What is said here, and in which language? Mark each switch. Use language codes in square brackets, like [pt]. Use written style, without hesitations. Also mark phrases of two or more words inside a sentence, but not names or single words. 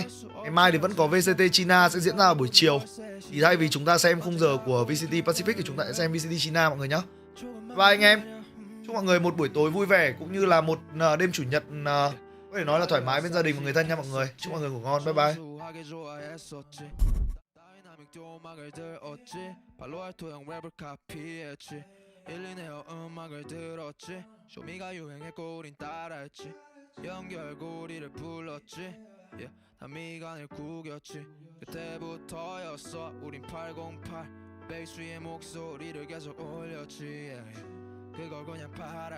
[vi] Ngày mai thì vẫn có VCT China sẽ diễn ra vào buổi chiều. Thì thay vì chúng ta xem khung giờ của VCT Pacific thì chúng ta sẽ xem VCT China mọi người nhé. Bye anh em. Chúc mọi người một buổi tối vui vẻ cũng như là một đêm chủ nhật có thể nói là thoải mái bên gia đình và người thân nha mọi người. Chúc mọi người ngủ ngon. Bye bye. [ko] 음악을 들었지 발로할 토형 랩을 카피했지 1,2내 음악을 들었지 쇼미가 유행했고 우린 따라했지 연결고 우리를 불렀지 다 미간을 구겼지 그때부터였어 우린 808 베이스 위에 목소리를 계속 올렸지 그걸 그냥 팔아